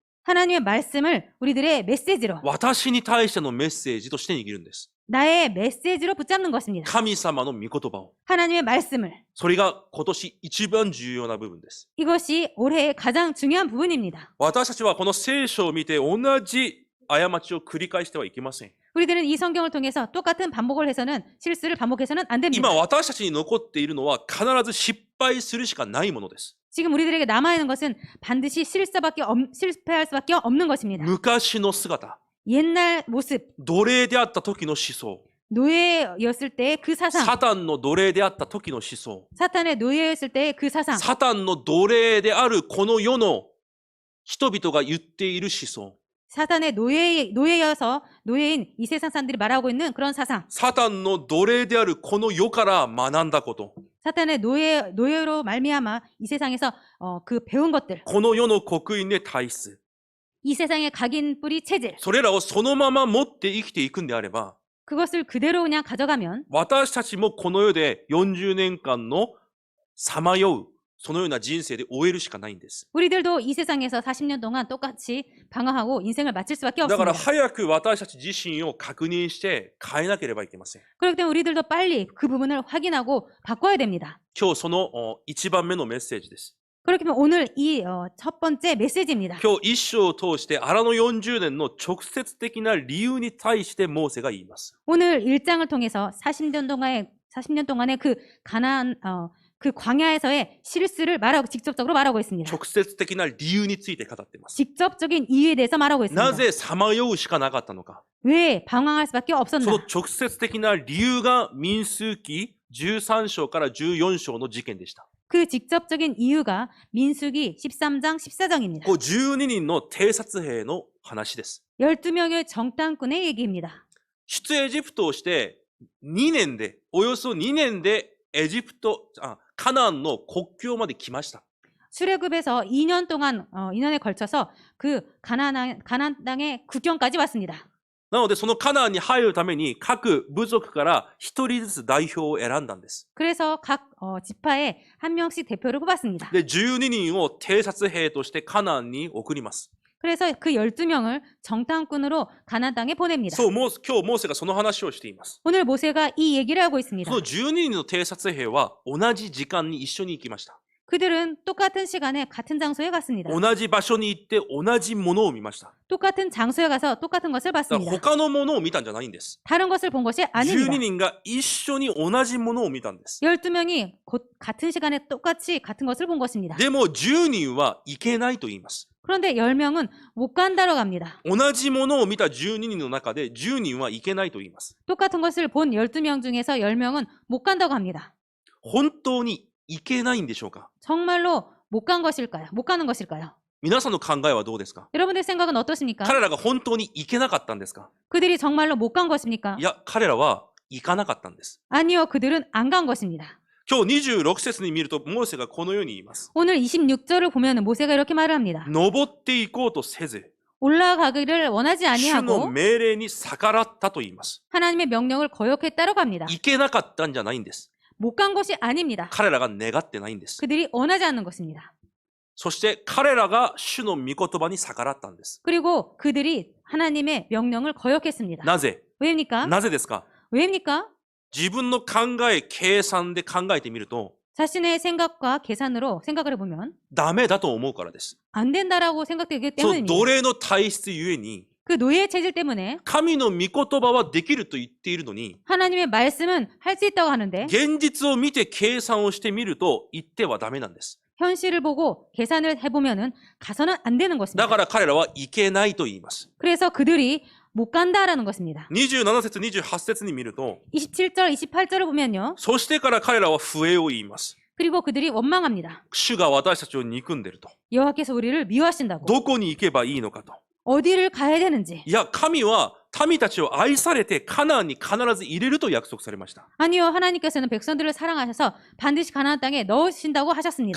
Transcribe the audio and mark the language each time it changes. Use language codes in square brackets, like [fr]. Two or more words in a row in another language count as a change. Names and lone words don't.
[ko] 하나님의 말씀을 우리들의 메시지로 [ja] 私に対してのメッセージとして握るんです。 [ko] 나의 메시지로 붙잡는 것입니다. [ja] 神様の御言葉を。 [ko] 하나님의 말씀을 [ja] それが今年一番重要な部分です。 [ko] 이것이 올해의 가장 중요한 부분입니다. [ja] 私たちはこの聖書を見て同じ過ちを繰り返してはいけません。 [ko] 우리들은 이 성경을 통해서 똑같은 반복을 해서는 실수를 반복해서는 안 됩니다. [ja] 今私たちに残っているのは必ず失敗するしかないものです。 [ko] 지금 우리들에게 남아있는 것은 반드시 실패할 수밖에 없는 것입니다. [ja] 昔の姿、 [ko] 옛날 모습, [ja] 奴隷であった時の思想、 [ko] 노예였을 때의 그 사상, [ja] サタンの奴隷であった時の思想、 [ko] 사탄의 노예였을 때의 그 사상, [ja] サタンの奴隷であるこの世の人々が言っている思想、 [ko] 사탄의 노예여서 노예인 이 세상 사람들이 말하고 있는 그런 사상, [ja] サタンの奴隷であるこの世から学んだこと、 [ko] 사탄의 노예로 말미암아 이 세상에서 그 배운 것들, [ja] この世の刻印で体質、 [ko] 이 세상의 각인 뿌리 체질, [ja] それらをそのまま持って生きていくんであれば、 [ko] 그것을 그대로 그냥 가져가면 [ja] 私たちもこの世で40年間のさまよう、そのような人生で終えるしかないんです。 [ko] 우리들도 이 세상에서 40년 동안 똑같이 방황하고 인생을 마칠 수밖에 [ja] だから [ko] 없습니다. [ja] 早く私たち自身を確認して変えなければいけません。 [ko] 그렇기 때문에 우리들도 빨리 그 부분을 확인하고 바꿔야 됩니다. [ja] 今日その1番目のメッセージです。 [ko] 그렇기 때문에 오늘 이 첫 번째 메시지입니다. [ja] 今日一章を通して荒野40年の直接的な理由に対してモーセが言います。 [ko] 오늘 1장을 통해서 40년 동안의 그 가나안 그 광야에서의 실수를 직접적으로 말하고 있습니다. [ja] 直接的な理由について語っています。 [ko] 직접적인 이유에 대해서 말하고 있습니다. [ja] なぜさまようしかなかったのか。 [ko] 왜 방황할 수밖에 [ja] その [ko] 없었나? [ja] 直接的な理由が民数記13章から14章の事件でした。 [ko] 그 직접적인 이유가 민수기 13장 14장입니다. [ja] こう12人の偵察兵の話です。 [ko] 12명의 정탐꾼의 얘기입니다. [ja] 出エジプトをして2年で、およそ2年でカナンの国境まで来ました。 [ko] 출애굽에서 2년 동안 2년에 걸쳐서 그 가나안 땅의 국경까지 왔습니다. [ja] なのでそのカナンに入るために各部族から一人ずつ代表を選んだんです。 [ko] 그래서 각 지파에 한 명씩 대표를 뽑았습니다. [ja] で、12人を偵察兵としてカナンに送ります。 [ko] 그래서 그 12명을 정탐꾼으로 가나안 땅에 보냅니다. [ja] そう、今日モーセがその話をしています。 [ko] 오늘 모세가 이 얘기를 하고 있습니다. [ja] その12人の偵察兵は同じ時間に一緒に行きました。 [ko] 그들은 똑같은 시간에 같은 장소에 갔습니다. [ja] 同じ場所に行って同じものを見ました。 [ko] 똑같은 장소에 가서 똑같은 것을 [ja] だから [ko] 봤습니다. [ja] 他のものを見たんじゃないんです。 [ko] 다른 것을 본 것이 [ja] 12 [ko] 아닙니다. [ja] 人が一緒に同じものを見たんです。 [ko] 12명이 곧 같은 시간에 똑같이 같은 것을 본 것입니다. [ja] でも10人は行けないと言います。 [ko] 그런데 10명은 못 간다고 합니다. [ja] 同じものを見た12人の中で10人は行けないと言います。 [ko] 똑같은 것을 본 12명 중에서 10명은 못 간다고 합니다. [ja] 本当に行けないんでしょうか？ [ko] 정말로 못 간 것일까요? 못 가는 것일까요? [ja] 皆さんの考えはどうですか？ [ko] 여러분들의 생각은 어떠십니까? [ja] 彼らが本当に行けなかったんですか？ [ko] 그들이 정말로 못 간 것입니까? [ja] いや、彼らは行かなかったんです。 [ko] 아니요, 그들은 안 간 것입니다. [ja] 今日26節に見ると、モーセがこのように言います。 [ko] 오늘 26절을 보면 모세가 이렇게 말을 합니다. [ja] 登っていこうとせず、 [ko] 올라가기를 원하지 [ja] 主の [ko] 아니하고 [ja] 命令に逆らったと言います。 [ko] 하나님의 명령을 거역했다고 합니다. [ja] 行けなかったんじゃないんです。 [ko] 못 간 것이 아닙니다. [ja] 彼らが願ってないんです。 [ko] 그들이 원하지 않는 것입니다. [ja] そして彼らが主の御言葉に逆らったんです。 [ko] 그리고 그들이 하나님의 명령을 거역했습니다. [ja] なぜ？ [ko] 왜입니까? [ja] なぜですか？ [ko] 왜입니까? [ja] 自分の考え、計算で考えてみると、 [ko] 자신의 생각과 계산으로 생각을 해보면 [ja] ダメだと思うからです。 [ko] 안 된다라고 생각되기 [ja] その [ko] 때문입니다. [ja] 奴隷の体質ゆえに、 [ko] 그 노예의 체질 때문에 [ja] 神の御言葉はできると言っているのに、 [ko] 하나님의 말씀은 할 수 있다고 하는데 [ja] 現実を見て計算をしてみると言ってはダメなんです。 [ko] 현실을 보고 계산을 해보면은 가서는 안 되는 [ja] だ [ko] 것입니다. [ja] から彼らは行けないと言います。 [ko] 그래서 그들이 못 간다라는 것입니다. [ja] 27 節、28節に見ると、 [ko] 27절, 28절을 보면요. [ja] そしてから彼らは笛を言います。 [ko] 그리고 그들이 원망합니다. [ja] 主が私たちを憎んでると。 [ko] 여호와께서 우리를 미워하신다고. [ja] どこに行けばいいのかと。 [ko] 어디를 가야 되는지. [ja] いや、神は民たちを愛されてカナンに必ず入れると約束されました。 [ko] 아니요, 하나님께서는 백성들을 사랑하셔서 반드시 가나안 땅에 넣으신다고 하셨습니다.